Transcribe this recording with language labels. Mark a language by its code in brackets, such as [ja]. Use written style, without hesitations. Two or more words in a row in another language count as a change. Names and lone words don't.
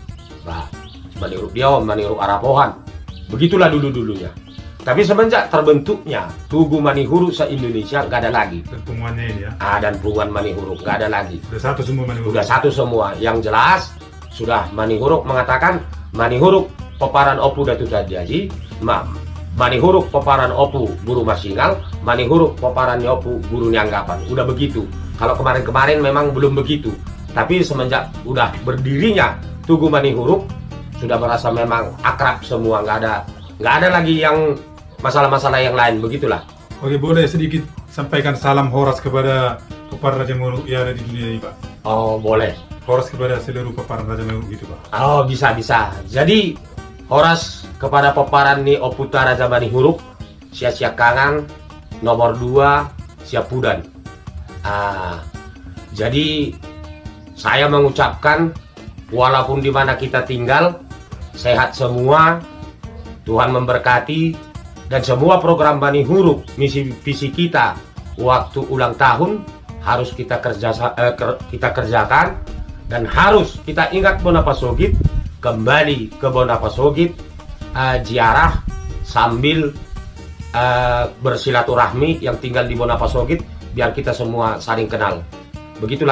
[id] Manihuruk Diao, Manihuruk Arapohan. Begitulah dulu-dulunya. Tapi semenjak terbentuknya Tugu Manihuruk se-Indonesia nggak ada lagi. Dan pengumumannya ini ya? Dan pengumuman Manihuruk nggak ada lagi. Sudah satu semua Manihuruk? Sudah satu semua. Yang jelas sudah Manihuruk mengatakan Manihuruk peparan opu Datu Jadi, Manihuruk peparan opu Guru Marsingal, Manihuruk peparan opu Guru Nyanggapan. Udah begitu. Kalau kemarin-kemarin memang belum begitu. Tapi semenjak udah berdirinya Tugu Manihuruk, sudah merasa memang akrab semua, nggak ada lagi yang masalah-masalah yang lain, begitulah. Oke, boleh sedikit sampaikan salam horas kepada peparan Raja Manihuruk yang ada di dunia ini, Pak? Oh, boleh. Horas kepada seluruh peparan Raja Manihuruk gitu, Pak? Oh, bisa. Jadi horas kepada peparan ni Oputa Raja Manihuruk, Sia Kangan, nomor 2, Siapudan. Jadi saya mengucapkan walaupun di mana kita tinggal, sehat semua, Tuhan memberkati, dan semua program Manihuruk, misi visi kita waktu ulang tahun harus kita kerjakan, dan harus kita ingat Bonapasogit, kembali ke Bonapasogit, ziarah sambil bersilaturahmi yang tinggal di Bonapasogit, biar kita semua saling kenal.